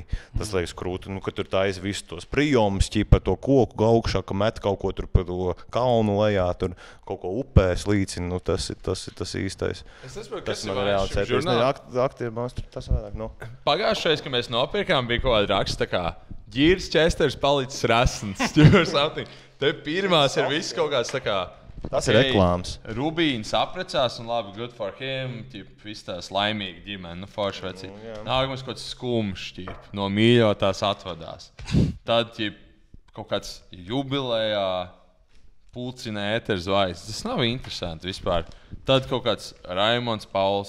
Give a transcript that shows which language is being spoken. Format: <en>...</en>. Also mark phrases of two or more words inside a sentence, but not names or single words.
<lv>Tas liekas krūti, ka tur taisa visus tos prijomus, ķipa to koku augšā, ka met kaut ko tur pa to kalnu lejā, tur kaut ko upēs līdzina, tas ir tas īstais. Es nesaprotu, Tas kas ir man reāli šim cepīja. žurnālam. Aktieri man tas vairāk, Pagājušais, kad mēs nopirkām, bija kaut kāda raksta, tā kā Ģīrs Česters palicis rasns. Te pirmās ir viss kaut kāds tā kā. Tas ir reklāmas. Rubīns apprecās un labi,</lv> <en>good for him,</en> <lv>viss tās laimīgi ģimene, forši veci. Nākamais kaut kāds skumšs, no mīļotās atvadās. Tad, kaut kāds jubilējā pulcina ēteru zvaigznes. Tas nav interesanti vispār. Tad kaut kāds Raimonds Pauls.</lv>